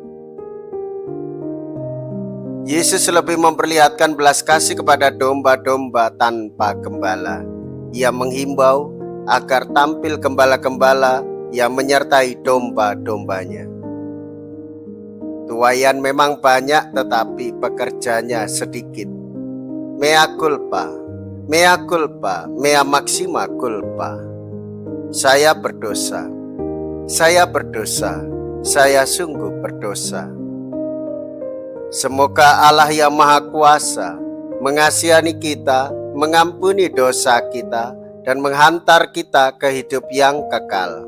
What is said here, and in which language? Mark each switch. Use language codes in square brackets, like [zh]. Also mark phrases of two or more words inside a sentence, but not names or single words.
[id] Yesus lebih memperlihatkan belas kasih kepada domba-domba tanpa gembala. Ia menghimbau agar tampil gembala-gembala yang menyertai domba-dombanya. Tuaian memang banyak, tetapi pekerjanya sedikit. [la] Mea culpa, mea culpa, mea maxima culpa. [id] Saya berdosa, saya berdosa, saya sungguh berdosa. Semoga Allah yang Maha Kuasa mengasihani kita, mengampuni dosa kita, dan menghantar kita ke hidup yang kekal.